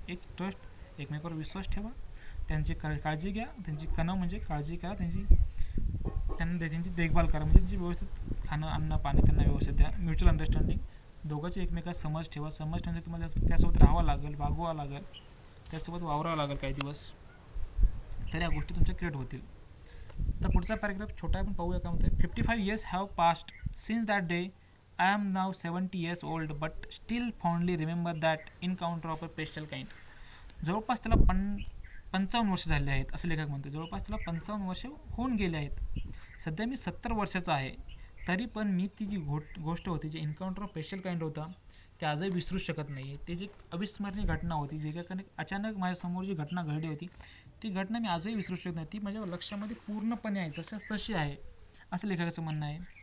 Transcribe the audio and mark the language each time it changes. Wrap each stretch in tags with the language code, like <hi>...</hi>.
<mr>एक ट्रस्ट, एकमेकावर विश्वास ठेवा, त्यांची काळजी घ्या, त्यांची म्हणजे काळजी करा, त्यांची देखभाल करा, म्हणजे त्यांची व्यवस्थित खाणं, अन्न, पाणी त्यांना व्यवस्थित द्या. म्युच्युअल अंडरस्टँडिंग, दोघांची एकमेकात समज ठेवा, समज ठेवण्यासाठी तुम्हाला त्यासोबत राहावं लागेल, वागवावं लागेल, त्यासोबत वावरावं लागेल काही दिवस, तर या गोष्टी तुमच्या क्रिएट होतील. तर पुढचा पॅराग्राफ छोटा आहे पण पाहूया काय म्हणते.</mr> <en>55 years have passed since that day. I am now 70 years old but still fondly remember that encounter of a special kind.</en> <mr>जवळपास त्याला 55 वर्ष झाले आहेत असं लेखक म्हणतो. जवळपास त्याला 55 वर्ष होऊन गेले आहेत. सध्या मी 70 वर्षाचा आहे, तरी पण मी ती जी गोष्ट होती, जी</mr> <en>encounter of special kind</en> <mr>होता, ते आजही विसरू शकत नाही आहे. ते जी अविस्मरणीय घटना होती, जे काही अचानक माझ्यासमोर जी घटना घडली होती, ती घटना मी आजही विसरू शकत नाही. ती माझ्या लक्षामध्ये पूर्णपणे आहे, जसं तशी आहे, असं लेखकाचं म्हणणं आहे.</mr>